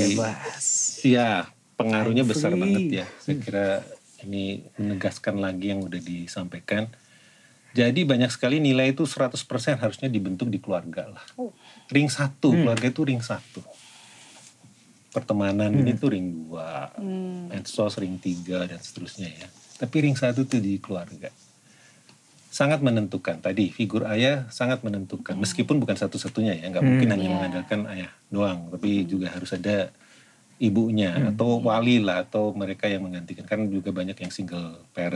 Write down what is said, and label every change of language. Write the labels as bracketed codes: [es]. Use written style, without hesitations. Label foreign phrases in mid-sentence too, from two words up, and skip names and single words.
[id] Ya, pengaruhnya besar banget ya. Saya kira ini menegaskan lagi yang udah disampaikan. Jadi banyak sekali nilai itu 100% harusnya dibentuk di keluarga lah. Ring 1, keluarga itu ring 1. Pertemanan itu ring 2, medsos ring 3 dan seterusnya ya. Tapi ring 1 itu di keluarga. Sangat menentukan. Tadi figur ayah sangat menentukan. Meskipun bukan satu-satunya ya. Nggak mungkin hanya mengandalkan ayah doang. Tapi juga harus ada ibunya atau wali lah. Atau mereka yang menggantikan. Kan juga banyak yang [en] single parent.